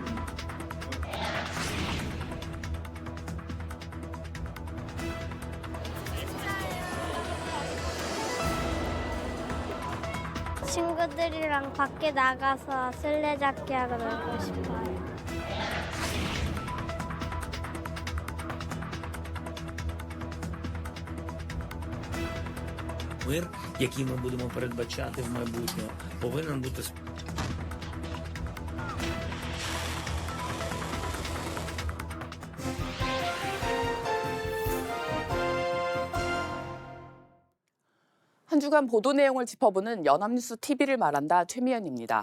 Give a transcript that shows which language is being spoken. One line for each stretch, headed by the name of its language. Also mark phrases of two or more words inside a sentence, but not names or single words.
Korean: 친구들이랑 밖에 나가서 술래잡기 하러 놀고 싶어요.
Ukrainian: Мир, який ми будемо передбачати в майбутньому, повинен бути
Korean: 한 주간 보도 내용을 짚어보는 연합뉴스 TV를 말한다 최미연입니다.